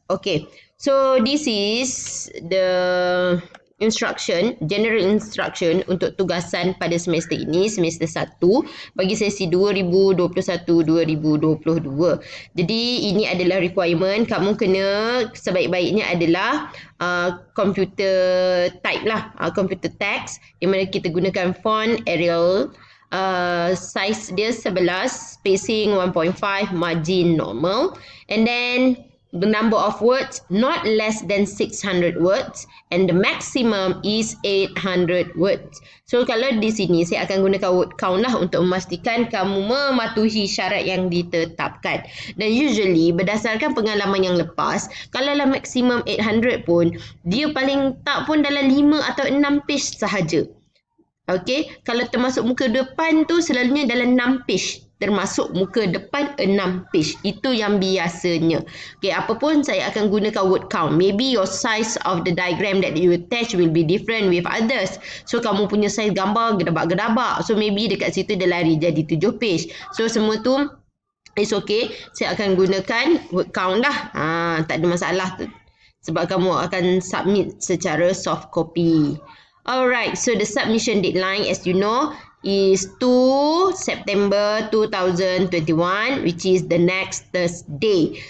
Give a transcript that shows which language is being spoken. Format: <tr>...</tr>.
<en>Okay, so this is the instruction, general instruction</en> <ms>untuk tugasan pada semester ini, semester 1 bagi sesi 2021-2022. Jadi ini adalah requirement, kamu kena sebaik-baiknya adalah computer type lah, computer text di mana kita gunakan font Arial.</ms> <en>Size dia 11, spacing 1.5, margin normal, and then the number of words not less than 600 words and the maximum is 800 words.</en> <ms>So kalau di sini saya akan gunakan word count lah untuk memastikan kamu mematuhi syarat yang ditetapkan. Dan usually berdasarkan pengalaman yang lepas, kalau lah maximum 800 pun, dia paling tak pun dalam 5 atau 6 page sahaja. Okay, kalau termasuk muka depan tu selalunya dalam 6 page. Termasuk muka depan 6 page. Itu yang biasanya. Okay, apa pun saya akan gunakan word count.</ms> <en>Maybe your size of the diagram that you attach will be different with others.</en> <ms>So, kamu punya size gambar gedabak-gedabak. So, maybe dekat situ dia lari jadi 7 page. So, semua tu</ms> <en>it's okay.</en> <ms>Saya akan gunakan word count lah. Tak ada masalah tu. Sebab kamu akan submit secara soft copy.</ms> <en>Alright, so the submission deadline, as you know, is 2 September 2021, which is the next Thursday.</en>